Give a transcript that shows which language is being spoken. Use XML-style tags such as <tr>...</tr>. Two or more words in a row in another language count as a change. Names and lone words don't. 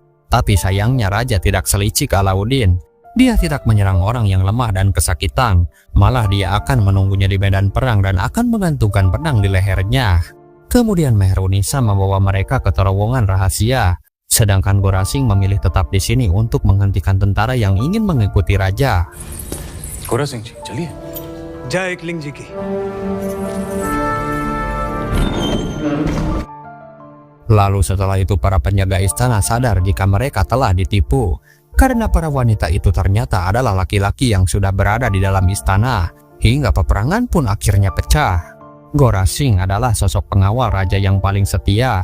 <id>Tapi sayangnya raja tidak selicik Alauddin. Dia tidak menyerang orang yang lemah dan kesakitan. Malah dia akan menunggunya di medan perang dan akan menggantungkan pedang di lehernya. Kemudian Mehrunisa membawa mereka ke terowongan rahasia. Sedangkan Gora Singh memilih tetap di sini untuk menghentikan tentara yang ingin mengikuti raja.</id> <hi>Gora Singh जी, चलिए. जय एकलिंग जी की।</hi> <id>Lalu setelah itu para penjaga istana sadar jika mereka telah ditipu. Karena para wanita itu ternyata adalah laki-laki yang sudah berada di dalam istana. Hingga peperangan pun akhirnya pecah. Gora Singh adalah sosok pengawal raja yang paling setia.</id>